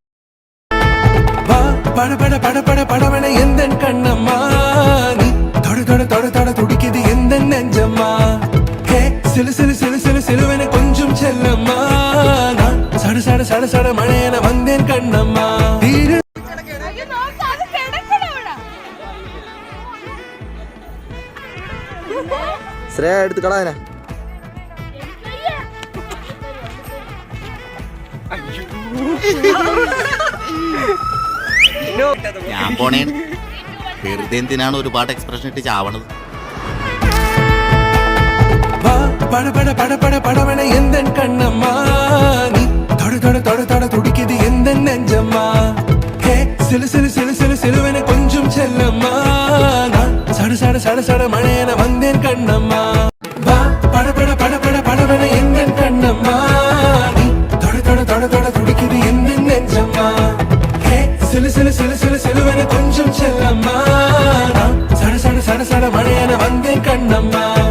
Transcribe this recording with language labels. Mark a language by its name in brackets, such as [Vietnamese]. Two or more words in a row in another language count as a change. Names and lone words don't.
[Tamil] பட பட பட பட படவன எந்த கண்ணம்மா நீ தொட தொட தொட தொட துடிக்குது எந்த நெஞ்சம்மா ஹே சிலு சிலு சிலு சிலு சிலுவன கொஞ்சம் செல்லம்மா சட சட சட சட மழையன வந்தேன் கண்ணம்மா தீரு [Malayalam] ശ്രേയ എടുത്തുകളാ അതിനെ ഞാൻ പോണേ വെറുതെ എന്തിനാണ് ഒരുപാട് എക്സ്പ്രഷൻ ഇട്ട് ചാവണത് [Tamil] பட பட பட பட படவன எந்த கண்ணம்மா நீ தொட தொட தொட தொட துடிக்குது எந்த நெஞ்சம்மா ஹே சிலு சிலு சிலு சிலு சிலுவன கொஞ்சம் செல்லம்மா சட சட சட சட மழையன வந்தேன் கண்ணம்மா பட பட பட பட படவன எந்த கண்ணம்மா நீ தொட தொட தொட தொட துடிக்குது எந்த நெஞ்சம்மா ஹே சிலு சிலு சிலு சிலு சிலுவன கொஞ்சம் செல்லம்மா சட சட சட சட மழையன வந்தேன் கண்ணம்மா